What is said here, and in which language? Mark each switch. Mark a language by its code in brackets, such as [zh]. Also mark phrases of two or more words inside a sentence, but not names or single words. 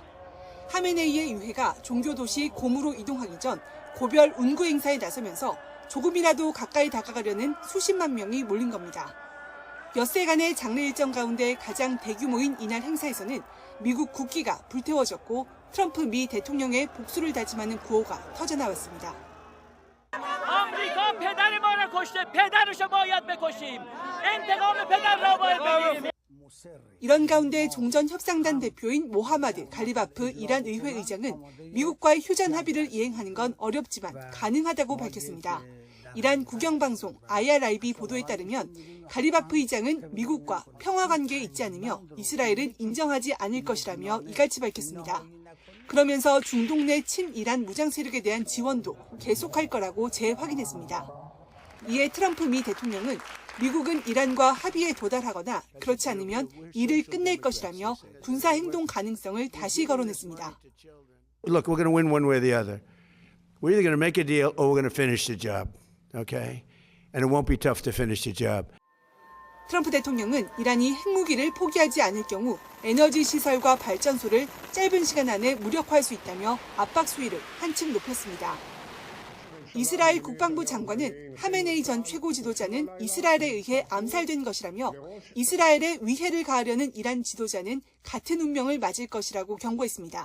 [ko] 하메네이의 유해가 종교 도시 곰으로 이동하기 전 고별 운구 행사에 나서면서 조금이라도 가까이 다가가려는 수십만 명이 몰린 겁니다. 엿새간의 장례 일정 가운데 가장 대규모인 이날 행사에서는 미국 국기가 불태워졌고 트럼프 미 대통령의 복수를 다짐하는 구호가 터져나왔습니다. [fa] آمریکا پدر ما را کشته پدرشو باید بکشیم انتقام پدر را باید بگیریم. [ko] 이런 가운데 종전 협상단 대표인 모하마드 갈리바프 이란 의회 의장은 미국과의 휴전 합의를 이행하는 건 어렵지만 가능하다고 밝혔습니다. 이란 국영방송 IRIB 보도에 따르면 갈리바프 의장은 미국과 평화 관계에 있지 않으며 이스라엘은 인정하지 않을 것이라며 이같이 밝혔습니다. 그러면서 중동 내 친이란 무장 세력에 대한 지원도 계속할 거라고 재확인했습니다. 이에 트럼프 미 대통령은 미국은 이란과 합의에 도달하거나 그렇지 않으면 일을 끝낼 것이라며 군사 행동 가능성을 다시 거론했습니다. [en] Look, we're going to win one way or the other. We're either going to make a deal or we're going to finish the job. Okay? And it won't be tough to finish the job. [ko] 트럼프 대통령은 이란이 핵무기를 포기하지 않을 경우 에너지 시설과 발전소를 짧은 시간 안에 무력화할 수 있다며 압박 수위를 한층 높였습니다. 이스라엘 국방부 장관은 하메네이 전 최고 지도자는 이스라엘에 의해 암살된 것이라며 이스라엘에 위해를 가하려는 이란 지도자는 같은 운명을 맞을 것이라고 경고했습니다.